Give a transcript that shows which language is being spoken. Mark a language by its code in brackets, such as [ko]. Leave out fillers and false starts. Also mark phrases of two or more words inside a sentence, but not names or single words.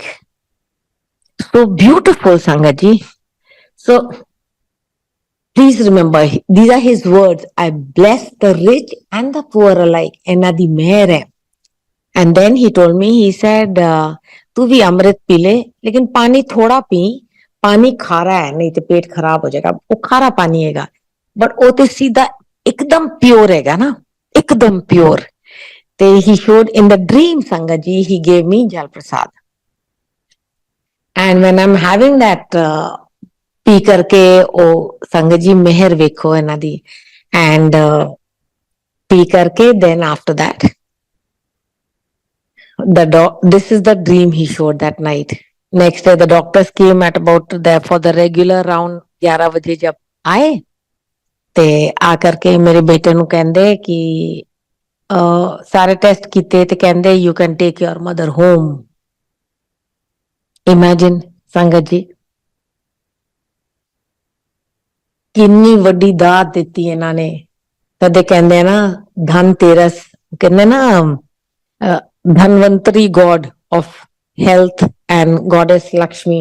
[en] So beautiful, Sangatji. So please remember, these are his words. I bless the rich and the poor alike. [pa] ਇਹਨਾਂ ਦੀ ਮਿਹਰ ਹੈ। [en] And then he told me, he said, [pa] ਤੂੰ ਵੀ ਅੰਮ੍ਰਿਤ ਪੀ ਲੈ, ਲੇਕਿਨ ਪਾਣੀ ਥੋੜਾ ਪੀ, ਪਾਣੀ ਖਾਰਾ ਹੈ, ਨਹੀਂ ਤੇ ਪੇਟ ਖਰਾਬ ਹੋ ਜਾਏਗਾ। ਉਹ ਖਾਰਾ ਪਾਣੀ ਹੈਗਾ, ਬਟ ਉਹ ਤੇ ਸਿੱਧਾ ਇੱਕਦਮ ਪਿਓਰ ਹੈਗਾ ਨਾ, ਇੱਕਦਮ ਪਿਓਰ। [en] ਤੇ he showed in the dream, Sangat ji, he gave me Jal Prasad. And when I'm having that, [pa] ਪੀ ਕਰਕੇ ਉਹ ਸੰਗਤ ਜੀ ਮਿਹਰ ਵੇਖੋ ਇਹਨਾਂ ਦੀ, [en] and [pa] ਪੀ ਕਰਕੇ [en] then after that, this is the dream he showed that night. Next day the doctors came at about for the regular round, [pa] 11 ਵਜੇ ਜਬ ਆਏ ਤੇ ਆ ਕਰਕੇ ਮੇਰੇ ਬੇਟੇ ਨੂੰ ਕਹਿੰਦੇ ਕਿ ਸਾਰੇ ਟੈਸਟ ਕੀਤੇ ਤੇ ਕਹਿੰਦੇ [en] you can take your mother home. Imagine, [pa] ਸੰਗਤ ਜੀ, ਕਿੰਨੀ ਵੱਡੀ ਦਾਤ ਦਿੱਤੀ ਇਹਨਾਂ ਨੇ। ਕਦੇ ਕਹਿੰਦੇ ਨਾ ਧਨ ਤੇਰਸ, ਕਹਿੰਦੇ ਨਾ ਧਨਵੰਤਰੀ [en] god of health and goddess [pa] ਲక్ష్ਮੀ।